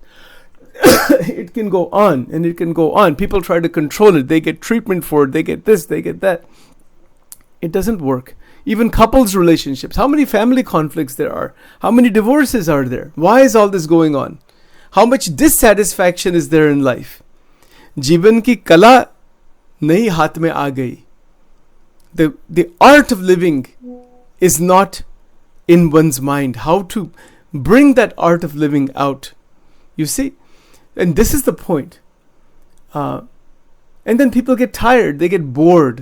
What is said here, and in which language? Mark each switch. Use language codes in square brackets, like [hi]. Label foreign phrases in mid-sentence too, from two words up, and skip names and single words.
[en] It can go on and it can go on. People try to control it. They get treatment for it. They get this, they get that. It doesn't work. Even couples relationships. How many family conflicts there are? How many divorces are there? Why is all this going on? How much dissatisfaction is there in life? [hi] जीवन की कला नहीं हाथ में आ गई. [en] The art of living is not in one's mind. How to bring that art of living out. You see? And this is the point. And then people get tired. They get bored.